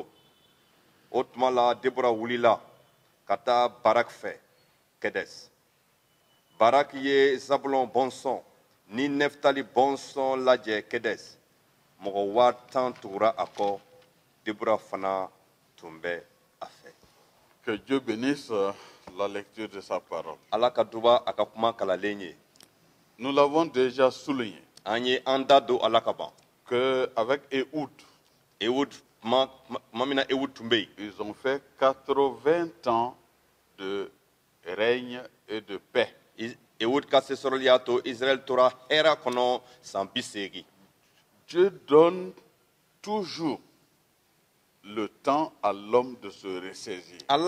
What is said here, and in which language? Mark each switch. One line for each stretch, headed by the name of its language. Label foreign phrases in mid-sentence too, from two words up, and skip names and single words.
Bambara: O tuma la Deborah wulila ka taa Barak fɛ Kedes. Barak ye Zabulon bɔnsɔn ni Nephtali bɔnsɔn lajɛ Kedes. Mɔgɔ 10,000 tugura a kɔ. Deborah fana tun bɛ a fɛ.
French: Que Dieu bénisse la lecture de sa parole.
Bambara: Ala ka duba a ka kuma kalalen ye.
French: Nous l'avons déjà souligné.
Bambara: An ye an da don Ala ka ban.
French: Qu'avec Ehud, ils ont fait 80 ans de règne et de paix. Dieu donne toujours le temps à l'homme de se ressaisir.